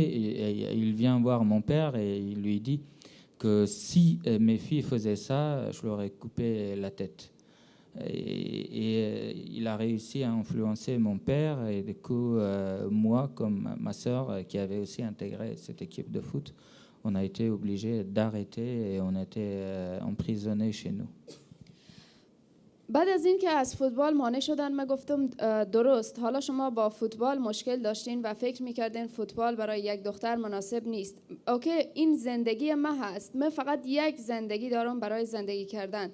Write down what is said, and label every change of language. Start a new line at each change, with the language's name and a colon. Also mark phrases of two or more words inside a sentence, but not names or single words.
French: Et il vient voir mon père et il lui dit que si mes filles faisaient ça, je leur ai coupé la tête. Et il a réussi à influencer mon père et du coup, moi, comme ma sœur, qui avait aussi intégré cette équipe de foot, on a été obligés d'arrêter et on a été emprisonnés chez nous.
Persian: بعد از این که از فوتبال مانع شدن من گفتم درست حالا شما با فوتبال مشکل داشتین و فکر میکردین فوتبال برای یک دختر مناسب نیست. اوکی این زندگی من هست، من فقط یک زندگی دارم برای زندگی کردن.